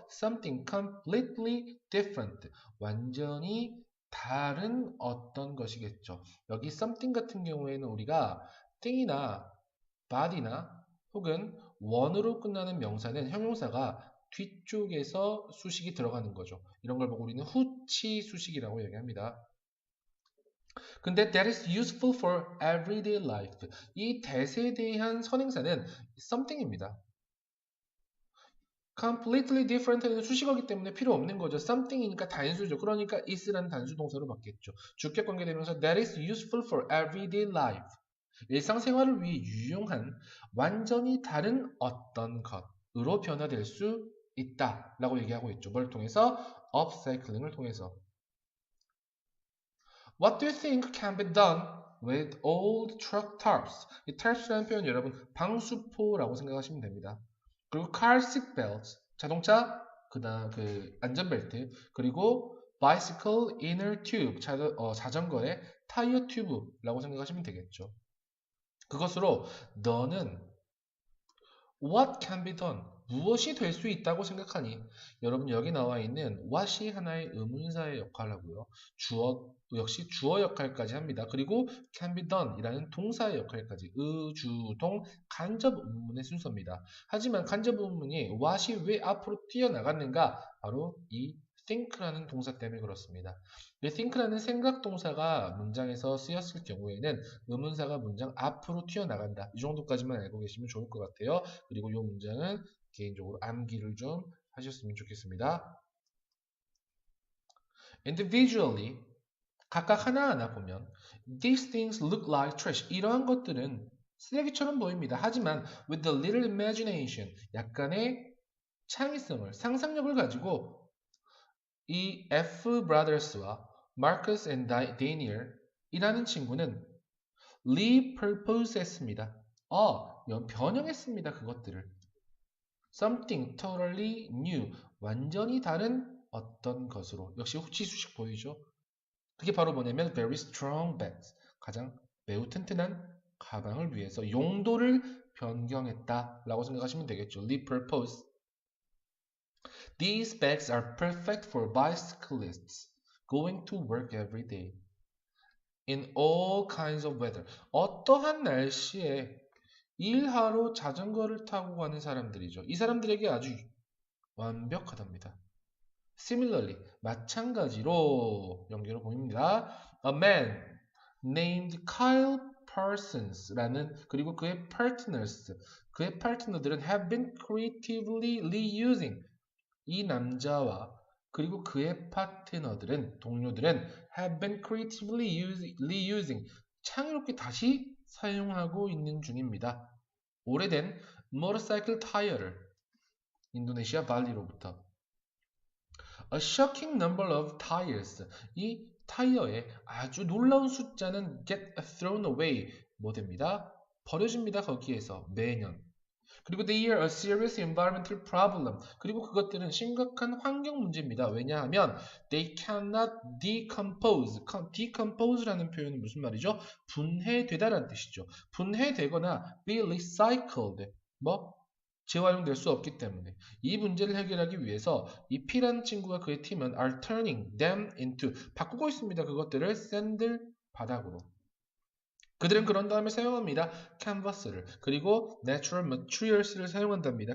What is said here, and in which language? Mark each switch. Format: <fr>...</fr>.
<en>Something completely different,</en> <ko>완전히 다른 어떤 것이겠죠. 여기 something 같은 경우에는 우리가 thing이나 body나 혹은 원으로 끝나는 명사는 형용사가 뒤쪽에서 수식이 들어가는 거죠. 이런 걸 보고 우리는 후치 수식이라고 얘기합니다.</ko> <en>근데 that is useful for everyday life.</en> <ko>이 that에 대한 선행사는 something입니다. completely different는 수식어기 때문에 필요 없는 거죠. something이니까 단수죠. 그러니까 is라는 단수 동사로 바뀌었죠. 주격 관계되면서</ko> <en>that is useful for everyday life.</en> <ko>일상생활을 위해 유용한 완전히 다른 어떤 것으로 변화될 수 있다 라고 얘기하고 있죠. 뭘 통해서? upcycling을 통해서.</ko> <en>What do you think can be done with old truck tarps?</en> <ko>이 tarps라는 표현 여러분 방수포라고 생각하시면 됩니다. 그리고 car seat belts, 자동차 그다음 그 안전벨트, 그리고</ko> <en>bicycle inner tube,</en> <ko>자전거의 타이어 튜브라고 생각하시면 되겠죠. 그것으로 너는</ko> <en>what can be done,</en> <ko>무엇이 될 수 있다고 생각하니? 여러분 여기 나와 있는 what이 하나의 의문사의 역할을 하고요. 역시 주어 역할까지 합니다. 그리고</ko> <en>can be done</en> <ko>이라는 동사의 역할까지 의주동 간접 의문의 순서입니다. 하지만 간접 의문이 what이 왜 앞으로 뛰어나갔는가? 바로 이 think라는 동사 때문에 그렇습니다. 이 think라는 생각 동사가 문장에서 쓰였을 경우에는 의문사가 문장 앞으로 튀어나간다. 이 정도까지만 알고 계시면 좋을 것 같아요. 그리고 이 문장은 개인적으로 암기를 좀 하셨으면 좋겠습니다.</ko> <en>Individually,</en> <ko>각각 하나하나 보면</ko> <en>These things look like trash.</en> <ko>이러한 것들은 쓰레기처럼 보입니다. 하지만</ko> <en>with a little imagination,</en> <ko>약간의 창의성을, 상상력을 가지고 이 F brothers와 Marcus and Daniel 이라는 친구는 repurpose 했습니다. 변형했습니다. 그것들을.</ko> <en>something totally new,</en> <ko>완전히 다른 어떤 것으로. 역시 후치 수식 보이죠? 그게 바로 뭐냐면</ko> <en>very strong bags,</en> <ko>가장 매우 튼튼한 가방을 위해서 용도를 변경했다라고 생각하시면 되겠죠.</ko> <en>repurpose. These bags are perfect for bicyclists going to work every day in all kinds of weather.</en> <ko>어떠한 날씨에 일하러 자전거를 타고 가는 사람들이죠. 이 사람들에게 아주 완벽하답니다. Similarly, 마찬가지로 연결을 보입니다.</ko> <en>A man named Kyle Parsons라는</en> <ko>그리고 그의 파트너들은</ko> <en>have been creatively reusing.</en> <ko>이 남자와 그리고 그의 파트너들은 동료들은</ko> <en>have been creatively reusing.</en> <ko>창의롭게 다시 사용하고 있는 중입니다. 오래된 모터사이클 타이어를 인도네시아 발리로부터</ko> <en>A shocking number of tires.</en> <ko>이 타이어의 아주 놀라운 숫자는</ko> <en>get thrown away.</en> <ko>뭐 됩니다? 버려집니다. 거기에서 매년.</ko> <en>그리고 they are a serious environmental problem.</en> <ko>그리고 그것들은 심각한 환경 문제입니다.</ko> <en>왜냐하면 they cannot decompose.</en> <ko>decompose라는 표현은 무슨 말이죠? 분해되다라는 뜻이죠. 분해되거나 be recycled. 재활용될 수 없기 때문에 이 문제를 해결하기 위해서 이 P라는 친구가 그의 팀은</ko> <en>are turning them into</en> <ko>바꾸고 있습니다. 그것들을 샌들 바닥으로. 그들은 그런 다음에 사용합니다. 캔버스를 그리고</ko> <en>natural materials</en> <ko>를 사용한답니다.</ko>